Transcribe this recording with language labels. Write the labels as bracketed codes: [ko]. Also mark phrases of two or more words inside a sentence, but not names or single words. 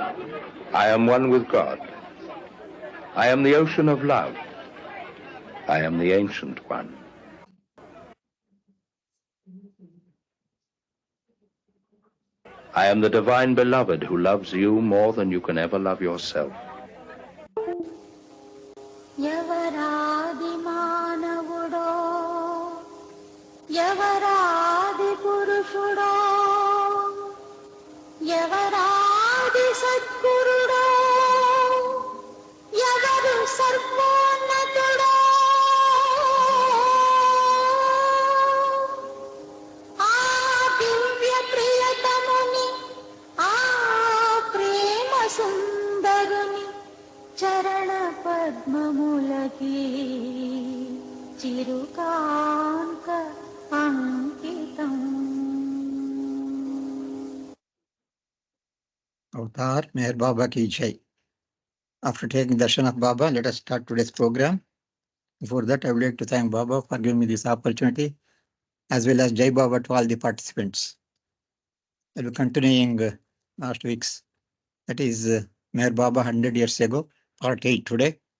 [en] I am one with God. I am the ocean of love. I am the ancient one. I am the divine beloved who loves you more than you can ever love yourself. [te] ఎవరాది మానవుడో ఎవరాది పురుషుడో ఎవరాది సద్గురుడో ఎవరు సర్వోన్నతుడో ఆ దివ్య ప్రియతముని ఆ ప్రేమ సుందరుని చరణ పద్మములకి చిరుకాంత అంకితం. [hi] अवतार मेहर बाबा की जय. [en] After taking darshan of Baba, let us start today's program. Before that, I would like to thank Baba for giving me this opportunity, as well as Jai Baba to all the participants. I will be continuing last week's, that is Meher Baba 100 years ago, part 8 today.